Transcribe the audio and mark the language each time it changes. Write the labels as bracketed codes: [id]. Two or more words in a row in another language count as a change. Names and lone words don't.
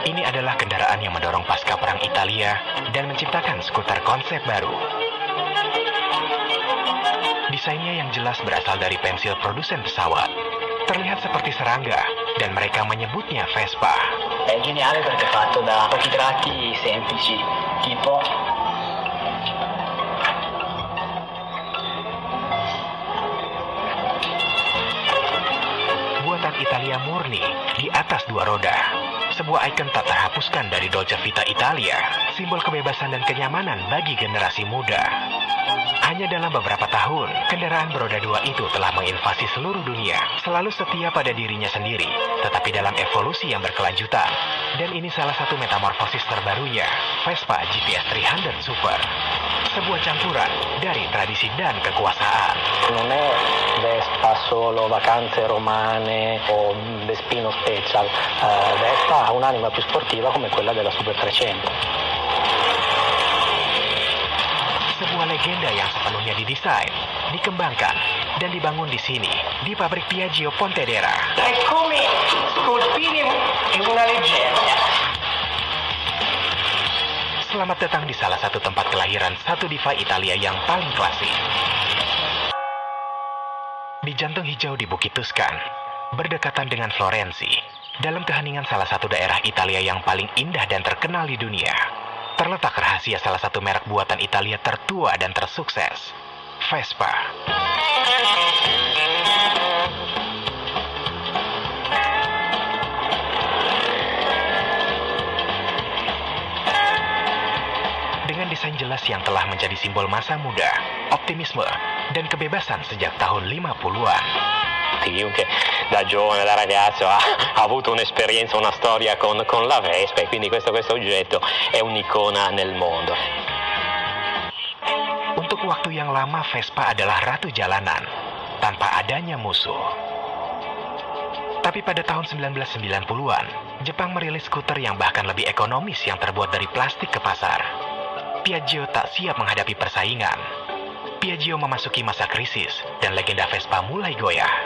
[id] adalah kendaraan yang mendorong pasca Perang Italia dan menciptakan skuter konsep baru. Desainnya yang jelas berasal dari pensil produsen pesawat. Terlihat seperti serangga, dan mereka menyebutnya Vespa. [it] È geniale perché è fatto da pochi tratti semplici, tipo [id] buatan Italia murni di atas dua roda. Sebuah ikon tak terhapuskan dari Dolce Vita Italia, simbol kebebasan dan kenyamanan bagi generasi muda. Hanya dalam beberapa tahun, kendaraan beroda dua itu telah menginvasi seluruh dunia, selalu setia pada dirinya sendiri, tetapi dalam evolusi yang berkelanjutan. Dan ini salah satu metamorfosis terbarunya, Vespa GTS 300 Super. Sebuah campuran dari tradisi dan kekuasaan. [it] non è Vespa solo vacanze romane o Vespino Special, Vespa ha un'anima più sportiva come quella della Super 300. [id] Sebuah legenda yang sepenuhnya didesain, dikembangkan, dan dibangun di sini, di pabrik Piaggio Pontedera. [it] È come scolpire una leggenda. [id] Selamat datang di salah satu tempat kelahiran satu diva Italia yang paling klasik. Di jantung hijau di Bukit Tuscan, berdekatan dengan Florensi, dalam keheningan salah satu daerah Italia yang paling indah dan terkenal di dunia, terletak rahasia salah satu merek buatan Italia tertua dan tersukses, Vespa. Dengan desain jelas yang telah menjadi simbol masa muda, optimisme, dan kebebasan sejak tahun 50-an. [it] Chiunque da giovane, da ragazzo ha avuto un'esperienza, una storia con la Vespa, e quindi questo oggetto è un'icona nel mondo. [id] Untuk waktu yang lama, Vespa adalah ratu jalanan, tanpa adanya musuh. Tapi pada tahun 1990-an, Jepang merilis skuter yang bahkan lebih ekonomis yang terbuat dari plastik ke pasar. Piaggio tak siap menghadapi persaingan. Piaggio memasuki masa krisis, dan legenda Vespa mulai goyah.